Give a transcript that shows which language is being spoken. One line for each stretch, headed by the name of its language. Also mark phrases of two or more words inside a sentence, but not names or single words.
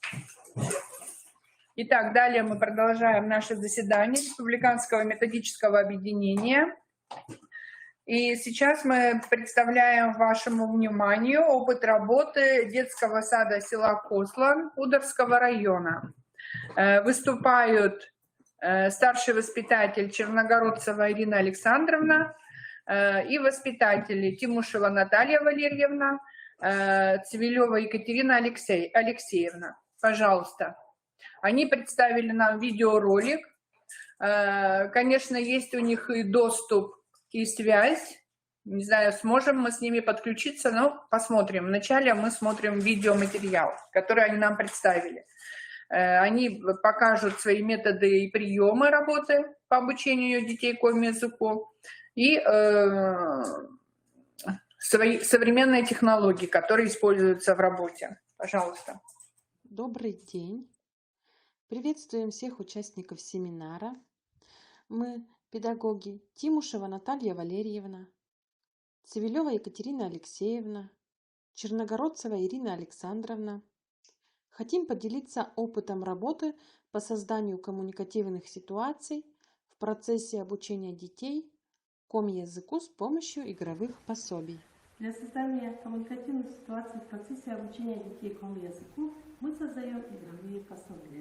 Russian: Итак, далее мы продолжаем наше заседание Республиканского методического объединения. И сейчас мы представляем вашему вниманию опыт работы детского сада села Кослан Ударского района. Выступают старший воспитатель Черногородцева Ирина Александровна, и воспитатели Тимушева Наталья Валерьевна, Цивилева Екатерина Алексеевна. Пожалуйста. Они представили нам видеоролик. Конечно, есть у них и доступ, и связь. Не знаю, сможем мы с ними подключиться, но посмотрим. Вначале мы смотрим видеоматериал, который они нам представили. Они покажут свои методы и приемы работы по обучению детей коми-языку. И свои современные технологии, которые используются в работе. Пожалуйста. Добрый день. Приветствуем всех участников семинара. Мы педагоги Тимушева Наталья Валерьевна, Цивилева Екатерина Алексеевна, Черногородцева Ирина Александровна. Хотим поделиться опытом работы по созданию коммуникативных ситуаций в процессе обучения детей коми-языку с помощью игровых пособий. Для создания коммуникативных ситуаций в процессе обучения детей коми-языку мы создаем игровые пособия.